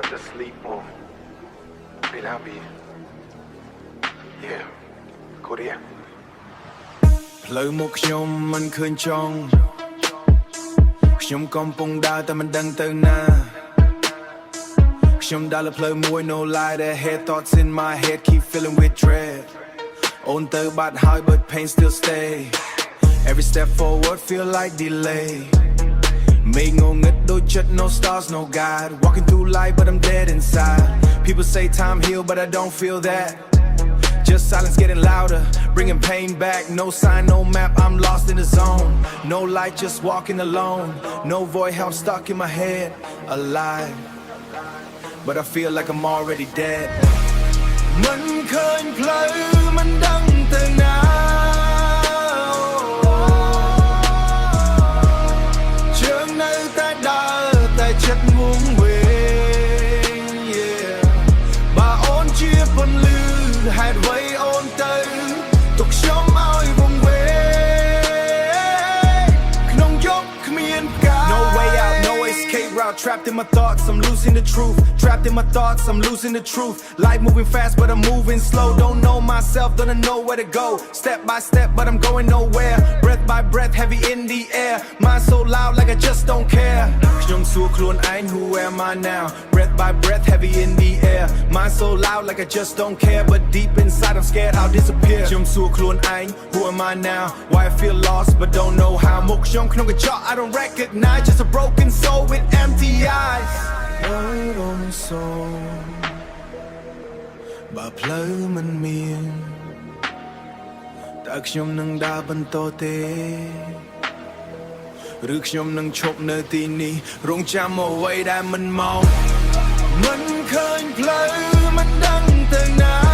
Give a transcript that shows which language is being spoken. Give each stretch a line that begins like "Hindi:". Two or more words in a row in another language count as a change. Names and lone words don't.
English: sleep or been happy. Yeah, go there.
Khmer: ផ្លូវមកខ្ញុំមិនឃើញចង់ខ្ញុំកំពុងដើរតែមិនដឹងទៅណាខ្ញុំដើរលើផ្លូវ
English: មួយ no lie the head thoughts in my head keep feeling with dread
Khmer: អូនទៅបាត់ហើយ
English: but pain still stay every step forward feel like delay
Khmer: មេឃងងឹតដូចចិត្ត
English: no stars no guide walking through life but I'm dead inside people say time heal but I don't feel that just silence getting louder, bringing pain back. No sign, no map, I'm lost in the zone. No light, just walking alone. No voice, I'm stuck in my head, alive. But I feel like I'm already dead.
Khmer: មិនឃើញផ្លូវមិនដឹងទៅណាជើងនៅតែដើរតែចិត្តងងវេង បើអូនជាពន្លឺហេតុអ្វីអូនទៅទុកខ្ញុំឲ្យវង្វេងក្នុងយប់គ្មានផ្កា
English: No way out no escape route trapped in my thoughts I'm losing the truth trapped in my thoughts I'm losing the truth life moving fast but I'm moving slow don't know myself don't know where to go step by step but I'm going nowhere breath by breath heavy in the air mind so loud like I just don't care
Khmer: ខ្ញុំសួរ
English: ខ្លួនឯង who am I now breath by breath heavy in the air mind so loud like I just don't care but deep inside I'm scared I'll disappear
Khmer: ខ្ញុំសួរខ្លួនឯង
English: who am I now why I feel lost but don't know how
Khmer: មុខខ្ញុំក្នុងកញ្ចក់
English: I don't recognize just a broken soul with empty eyes Word on soul
Khmer: បើផ្លូវមិនមានតើខ្ញុំនឹងដើរបន្តទេ ឬខ្ញុំនឹងឈប់នៅទីនេះរងចាំអ្វីដែលមិនមកមិនឃើញផ្លូវមិនដឹងទៅណា